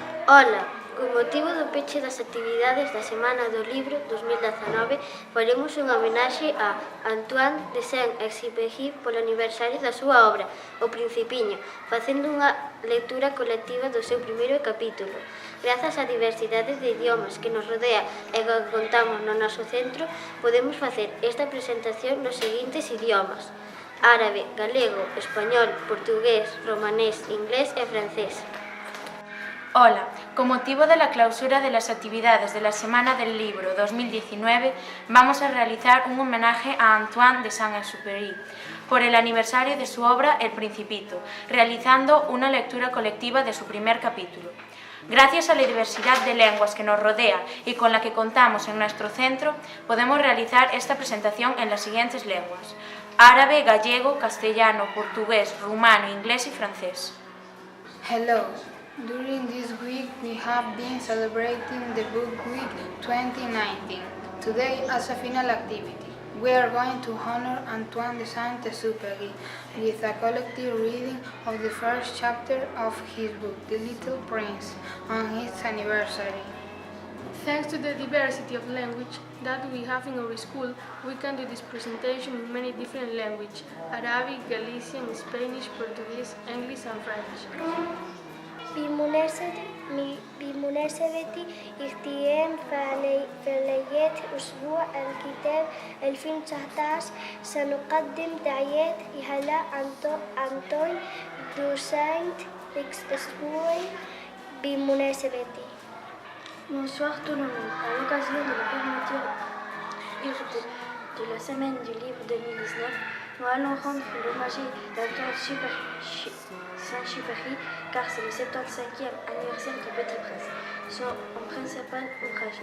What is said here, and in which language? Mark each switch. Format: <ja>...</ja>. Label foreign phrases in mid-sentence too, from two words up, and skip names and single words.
<gl>Ola, con motivo do peche das actividades da Semana do Libro 2019, faremos unha homenaxe a Antoine de Saint-Exupéry polo aniversario da súa obra, O Principiño, facendo unha lectura colectiva do seu primeiro capítulo. Grazas á diversidade de idiomas que nos rodea e que contamos no noso centro, podemos facer esta presentación nos seguintes idiomas: árabe, galego, español, portugués, romanés, inglés e francés.</gl> <es>Hola, con motivo de la clausura de las actividades de la Semana del Libro 2019, vamos a realizar un homenaje a Antoine de Saint-Exupéry por el aniversario de su obra El Principito, realizando una lectura colectiva de su primer capítulo. Gracias a la diversidad de lenguas que nos rodea y con la que contamos en nuestro centro, podemos realizar esta presentación en las siguientes lenguas: árabe, gallego, castellano, portugués, rumano, inglés y francés.</es> <en>Hello. During this week, we have been celebrating the Book Week 2019. Today, as a final activity, we are going to honor Antoine de Saint-Exupéry with a collective reading of the first chapter of his book, The Little Prince, on his anniversary. Thanks to the diversity of language that we have in our school, we can do this presentation in many different languages: Arabic, Galician, Spanish, Portuguese, English and French.</en> <ar>بمناسبة اختتام فعاليات أسبوع الكتاب 2019 سنقدم دعايات إلى أنطون دو سانت-إكسupéry بمناسبته.</ar> <fr>Bonsoir tout le monde. À l'occasion de la fermeture de la Semaine du Livre 2019, nous allons rendre l'hommage d'Antoine Saint-Exupéry car c'est le 75e anniversaire du Petit Prince, son principal ouvrage.</fr>